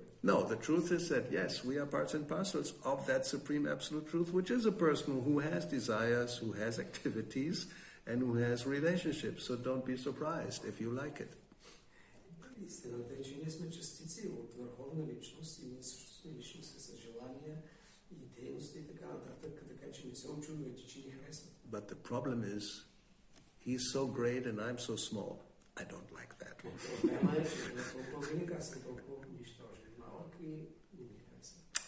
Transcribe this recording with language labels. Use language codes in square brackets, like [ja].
[en] No, the truth is that yes, we are parts and parcels of that supreme absolute truth, which is a person who has desires, who has activities, and who has relationships. So don't be surprised if you like it. [bg] Истината е, че ние сме частици от върховна личност и ние също сме личности с желания и дейности и така нататък, така че не се очудвайте, че ни харесват. [en] But the problem is, he's so great and I'm so small. I don't like that. [bg] Проблема е, че е толкова велик, аз съм толкова нищожен, малък и не ми харесва.